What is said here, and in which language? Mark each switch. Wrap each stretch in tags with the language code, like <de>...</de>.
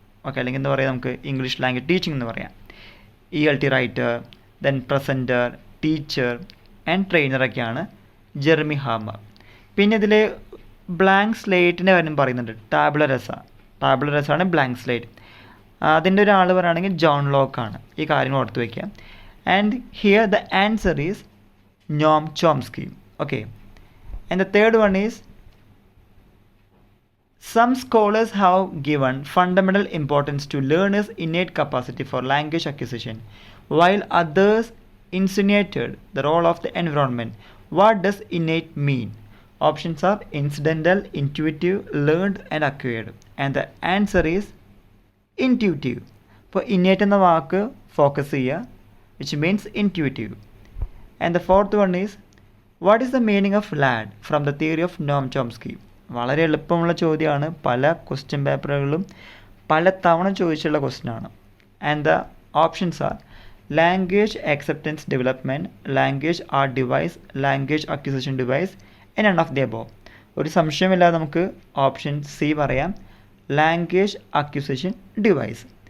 <ml>Okay, അല്ലെങ്കിൽ എന്താ പറയുക, നമുക്ക് ഇംഗ്ലീഷ് ലാംഗ്വേജ് ടീച്ചിങ് എന്ന് പറയാം. ELT writer, then presenter, teacher and ട്രെയിനറൊക്കെയാണ് Jeremy Harmer. പിന്നെ ഇതിൽ ബ്ലാങ്ക് സ്ലേറ്റിൻ്റെ കാര്യം പറയുന്നുണ്ട്. ടാബുലർ രസാണ് ബ്ലാങ്ക് സ്ലേറ്റ്. അതിൻ്റെ ഒരാൾ പറയുകയാണെങ്കിൽ ജോൺ ലോക്കാണ്. ഈ കാര്യങ്ങൾ ഓർത്ത് വയ്ക്കുക.</ml> <en>And here the answer is Noam Chomsky. Okay. And the third one is, some scholars have given fundamental importance to learners' innate capacity for language acquisition, while others insinuated the role of the environment. What does innate mean? Options are incidental, intuitive, learned and acquired. And the answer is intuitive. For innate</en> <ml>എന്ന വാക്ക് focus ചെയ്യുക,</ml> <en>which means intuitive. And the fourth one is, what is the meaning of lad from the theory of Noam Chomsky?</en> <ml>വളരെ എളുപ്പമുള്ള ചോദ്യമാണ്. പല question പേപ്പറുകളിലും പല തവണ ചോദിച്ചുള്ള ക്വസ്റ്റ്യനാണ്.</ml> <en>And the options are language acceptance development, language art device, language acquisition device and none of the above.</en> <ml>ഒരു സംശയമില്ലാതെ നമുക്ക് ഓപ്ഷൻ സി പറയാം, ലാംഗ്വേജ് അക്വിസിഷൻ ഡിവൈസ്.</ml>